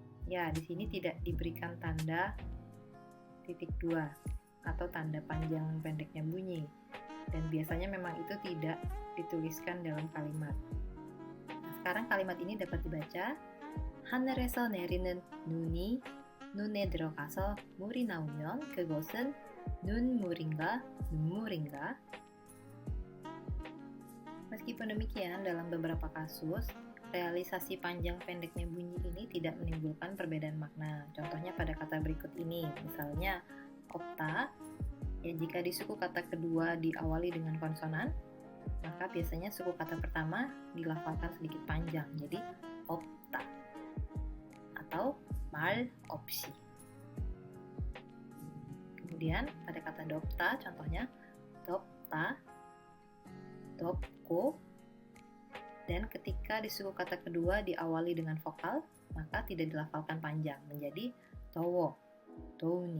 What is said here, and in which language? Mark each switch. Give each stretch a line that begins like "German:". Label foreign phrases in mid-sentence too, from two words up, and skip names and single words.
Indonesian: Ya, di sini tidak diberikan tanda titik dua atau tanda panjang pendeknya bunyi. Dan biasanya memang itu tidak dituliskan dalam kalimat. Nah, sekarang kalimat ini dapat dibaca.
Korean: 하늘에서 내리는 눈이 눈에 들어가서 물이 나오면 그것은 눈물인가 눈물인가?
Indonesian: Meskipun demikian, dalam beberapa kasus, realisasi panjang pendeknya bunyi ini tidak menimbulkan perbedaan makna. Contohnya pada kata berikut ini, misalnya opta, ya jika di suku kata kedua diawali dengan konsonan, maka biasanya suku kata pertama dilafalkan sedikit panjang, jadi opta atau
Korean: 말 없이.
Indonesian: Kemudian pada kata dopta, contohnya dopta, dopko, dan ketika di suku kata kedua diawali dengan vokal, maka tidak dilafalkan panjang, menjadi towo, douni.